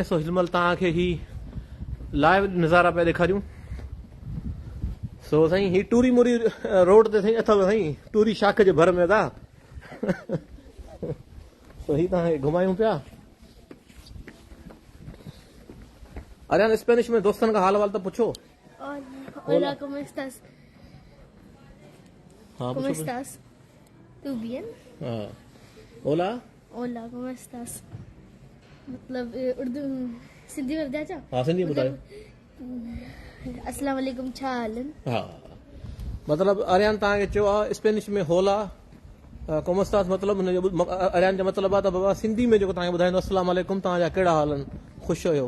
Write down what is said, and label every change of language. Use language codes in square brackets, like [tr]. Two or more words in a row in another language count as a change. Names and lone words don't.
[sd] सो हिनमहिल तव्हांखे ही लाइव नज़ारा पिया ॾेखारियूं। सो साईं ही टूरी मुरी रोड ते साईं अथव साईं, टूरी शाख जे भर में था। सो ही तव्हांखे घुमायूं पिया। अरियान स्पेनिश में दोस्तनि खां हाल वाल त पुछो। [es] Hola, ¿cómo estás? [sd] हाँ [es] ¿Cómo estás? ¿Tú bien? [sd] हाँ ओला। [es] Hola, ¿cómo estás? [sd] मतलब उर्दू सिंधी में ॿुधाए छा? हाँ सिंधी ॿुधायो। [ar] السلام عليكم, [sd] छा हाल आहिनि? हा मतिलबु अरियान तव्हांखे चयो आहे स्पेनिश में [es] Hola cómo estás, [sd] मतिलबु हुनजो अरियान जो मतिलबु आहे त बाबा सिंधी में जेको तव्हांखे ॿुधाईंदो [ar] السلام عليكم, [sd] तव्हांजा कहिड़ा हाल आहिनि, ख़ुशि हुयो।